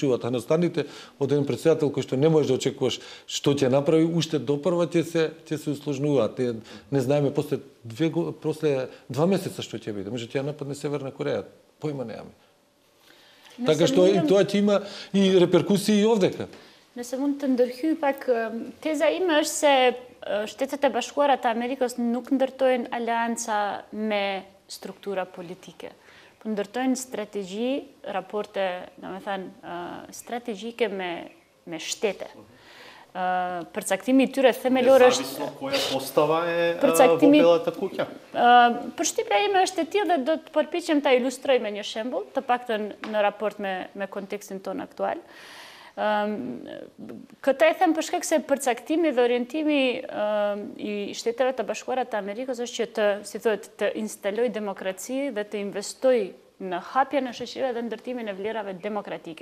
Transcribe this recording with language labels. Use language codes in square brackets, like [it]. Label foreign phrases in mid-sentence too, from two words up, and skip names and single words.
[mk] А настаните од еден претседател кој што не можеш да очекуваш што ќе направи, уште допрва ќе се усложнуваат. Не знаеме после 2 месеца што ќе биде. Може ќе ја нападне Северна Кореја. Појма немаме. Така што и тоа ќе има и реперкусии и овдека. [sq] Nëse mund të ndërhyj pak, teza ime është se Shtetet e Bashkuara të Amerikës nuk ndërtojnë alianca me struktura politike, po ndërtojnë strategji, raporte, domethënë, strategjike me shtete. Përcaktimi i tyre themelor është [mk] Зависно која постава е во Белата куќа. [sq] Përshtypja ime është e tillë dhe do të përpiqem ta ilustroj me një shembull, të paktën në raport me kontekstin ton aktual. Këta e them për shkak se përcaktimi dhe orientimi i Shteteve të Bashkuara të Amerikës është që të instaloj demokraci dhe të investoj në hapjen e shoqërive dhe ndërtimin e vlerave demokratike.